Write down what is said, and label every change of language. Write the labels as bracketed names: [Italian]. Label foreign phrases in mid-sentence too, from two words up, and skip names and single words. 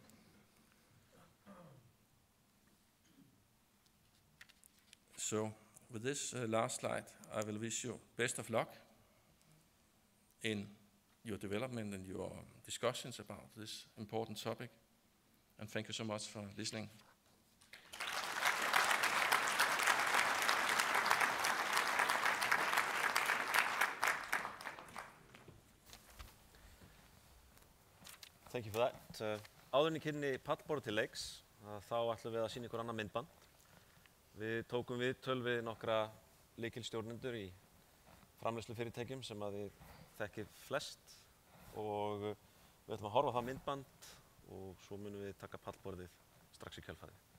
[English] So with this last slide, I will wish you best of luck in your development and your discussions about this important topic. And thank you so much for listening. Thank you for that. [Icelandic] Áður en ég kynni pallborð til leiks, þá ætlum við að sýna ykkur annað myndband. Við tókum viðtöl við nokkra lykilstjórnendur í framleiðslufyrirtækjum sem að þið þekkið flest og við ætlum að horfa á það myndband og svo munum við taka pallborðið strax í kjölfarið.